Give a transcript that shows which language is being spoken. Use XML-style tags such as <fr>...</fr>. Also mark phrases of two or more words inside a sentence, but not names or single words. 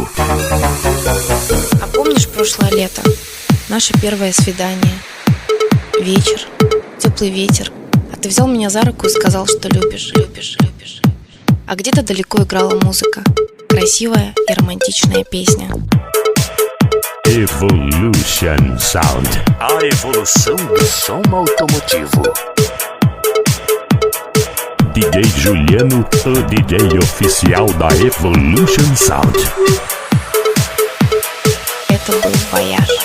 <ru>А помнишь прошлое лето? Наше первое свидание. Вечер, теплый ветер. А ты взял меня за руку и сказал, что любишь, любишь, любишь. А где-то далеко играла музыка. Красивая и романтичная песня.</ru> <en>Evolution Sound.</en> <pt>A evolução do som automotivo. DJ Juliano, o DJ oficial da Evolution Sound.</pt> <ru>Это был вояж.</ru>